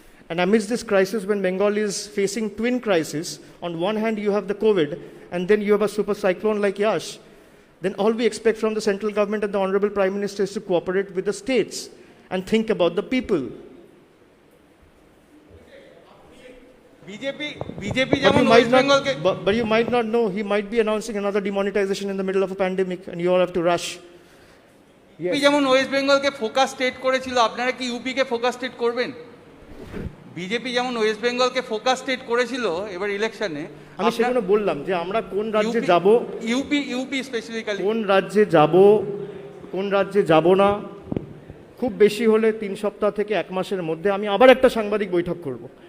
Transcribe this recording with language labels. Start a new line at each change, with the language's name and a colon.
English: And amidst this crisis, when Bengal is facing twin crises, on one hand you have the COVID, and then you have a super cyclone like Yash, then all we expect from the central government and the Honorable Prime Minister is to cooperate with the states and think about the people.
Bangla: BJP যেমন West বেঙ্গলকে
English: But you might not know, he might be announcing another demonetization in the middle of a pandemic, and you all have to rush.
Bangla: BJP যেমন West বেঙ্গলকে focus state করেছিল, আপনারা কি UP কে focus state করবেন? BJP যেমন West বেঙ্গলকে focus state করেছিল এবার ইলেকশনে, আমি সেজন্য বললাম যে আমরা কোন রাজ্যে যাব,
English: UP specifically
Bangla: কোন রাজ্যে যাব, কোন রাজ্যে যাব না, খুব বেশি হলে 3 সপ্তাহ থেকে 1 মাসের মধ্যে আমি আবার একটা সাংবাদিক বৈঠক করব।